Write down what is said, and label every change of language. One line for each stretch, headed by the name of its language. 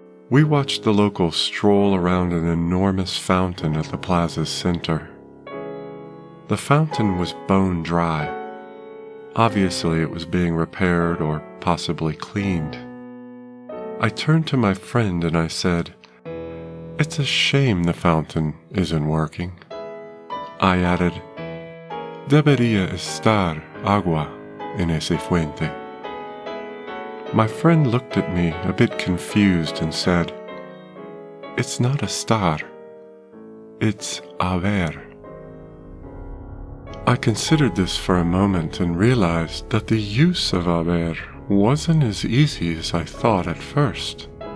English: We watched the locals stroll around an enormous fountain at the plaza's center. The fountain was bone dry. Obviously, it was being repaired or possibly cleaned. I turned to my friend and I said, "It's a shame the fountain isn't working."
Spanish: I added, "Debería estar agua en ese fuente."
English: My friend looked at me a bit confused and said, "It's not estar, it's haber." I considered this for a moment and realized that the use of haber wasn't as easy as I thought at first.